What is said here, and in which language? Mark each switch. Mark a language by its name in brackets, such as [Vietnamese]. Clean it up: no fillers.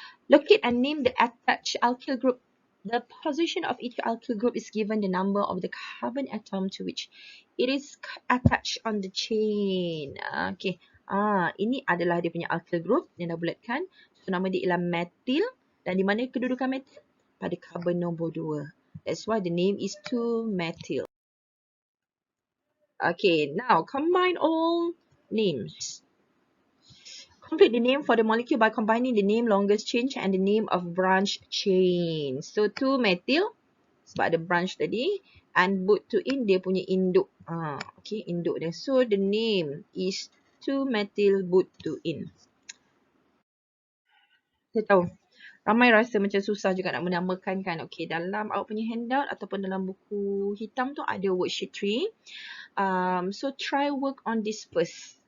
[English] Locate and name the attached alkyl group. The position of each alkyl group is given the number of the carbon atom to which it is attached on the chain. Okay. [Malay] Ini adalah dia punya alkyl group yang dah bulatkan. So, nama dia ialah methyl. Dan di mana kedudukan methyl? Pada carbon nombor 2. [English] That's why the name is 2-methyl. Okay, now combine all names. Complete the name for the molecule by combining the name longest chain and the name of branch chain. [Malay] So, 2-methyl, sebab ada branch tadi. [English] And butane, [Malay] dia punya induk. Okay, induk dia. [English] So, the name is 2-methyl butane. [Malay] Saya tahu. Ramai rasa macam susah juga nak menamakan kan. Okay, dalam awak punya handout ataupun dalam buku hitam tu ada worksheet 3. [English] So, try work on this first.